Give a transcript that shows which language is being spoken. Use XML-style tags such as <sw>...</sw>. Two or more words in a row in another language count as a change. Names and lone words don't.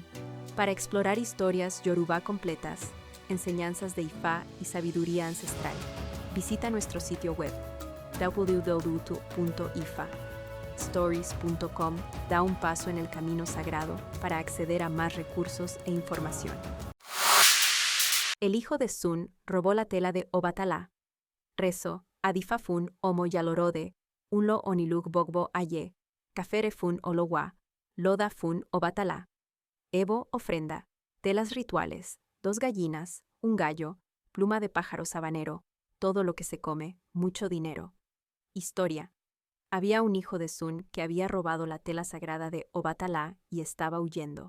<es>Para explorar historias yoruba completas, enseñanzas de Ifa y sabiduría ancestral, visita nuestro sitio web www.ifastories.com. Da un paso en el camino sagrado para acceder a más recursos e información. El hijo de Sun robó la tela de Obatala.</es> <yo>Rezo, Adifafun Omo Yalorode, Unlo Oniluk Bogbo Aye, Kaferefun Olowa, Loda Fun Obatala.</yo> <es>Evo, ofrenda, telas rituales, 2 gallinas, un gallo, pluma de pájaro sabanero, todo lo que se come, mucho dinero. Historia. Había un hijo de Sun que había robado la tela sagrada de Obatala y estaba huyendo.</es>